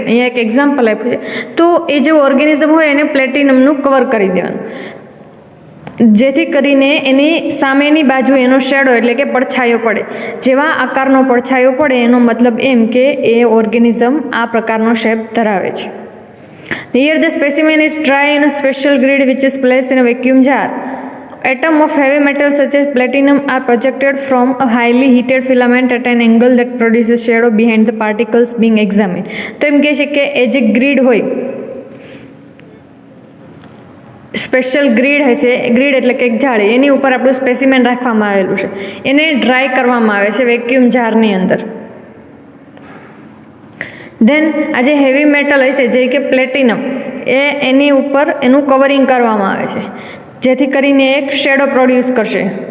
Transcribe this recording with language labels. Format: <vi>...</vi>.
<gu>અહીંયા એક એક્ઝામ્પલ આપ્યું છે. તો એ જે ઓર્ગેનિઝમ હોય એને પ્લેટિનમનું કવર કરી દેવાનું, જેથી કરીને એની સામેની બાજુ એનો શેડો એટલે કે પડછાયો પડે. જેવા આકારનો પડછાયો પડે એનો મતલબ એમ કે એ ઓર્ગેનિઝમ આ પ્રકારનો શેપ ધરાવે છે.</gu> <en>Here the specimen is dry in a special grid which is placed in a vacuum jar. Atom of heavy metal such as platinum are projected from a highly heated filament at an angle that produces shadow behind the particles being examined.</en> <gu>તો એમ કહે છે કે એ જે grid હોય special grid હશે, grid એટલે કે એક જાળી, એની ઉપર આપણું સ્પેસિમેન રાખવામાં આવેલું છે, એને ડ્રાય કરવામાં આવે છે વેક્યુમ જારની અંદર. દેન આ જે હેવી મેટલ હશે જે કે પ્લેટિનમ, એની ઉપર એનું કવરિંગ કરવામાં આવે છે જેથી કરીને એક શેડો પ્રોડ્યુસ કરશે.</gu>